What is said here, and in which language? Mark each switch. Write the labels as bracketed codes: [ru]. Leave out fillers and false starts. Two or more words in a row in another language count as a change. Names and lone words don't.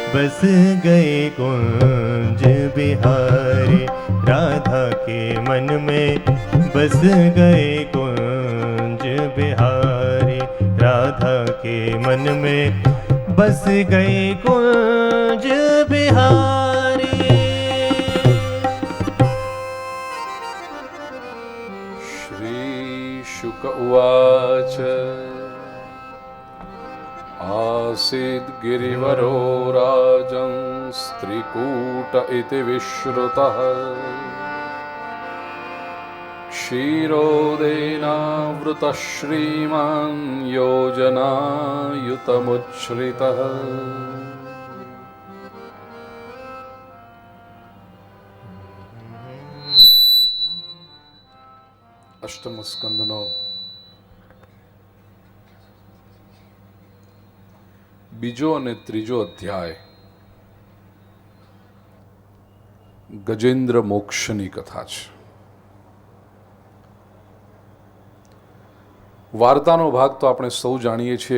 [hi] बस गए कुंज बिहारी राधा के मन में बस गए कुंज बिहारी राधा के मन में बस गए कुंज बिहारी। [sa] श्रीशुक उवाच आसीद् गिरिवरो राजन् स्त्रीकूट इति विश्रुतः क्षीरोदेनावृतः श्रीमान् योजनायुतमुच्छ्रितः। [gu] અષ્ટમ સ્કંદનો બીજો અને ત્રીજો અધ્યાય ગજેન્દ્ર મોક્ષની કથા છે. વાર્તાનો ભાગ તો આપણે સૌ જાણીએ છીએ.